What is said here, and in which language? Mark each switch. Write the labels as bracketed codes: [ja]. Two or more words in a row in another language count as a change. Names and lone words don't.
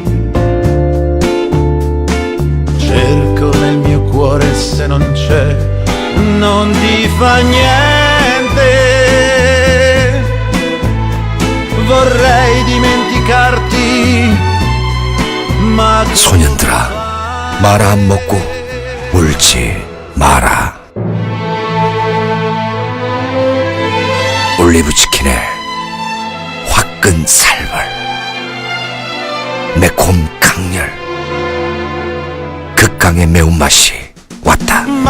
[it] Cerco nel mio cuore, se non c'è, non ti fa niente. Vorrei dimenticarti, ma [ko] 소년들아, 마라 안 먹고 울지 마라. 올리브 치킨에 화끈 살벌, 매콤 강렬, 극강의 매운맛이 왔다.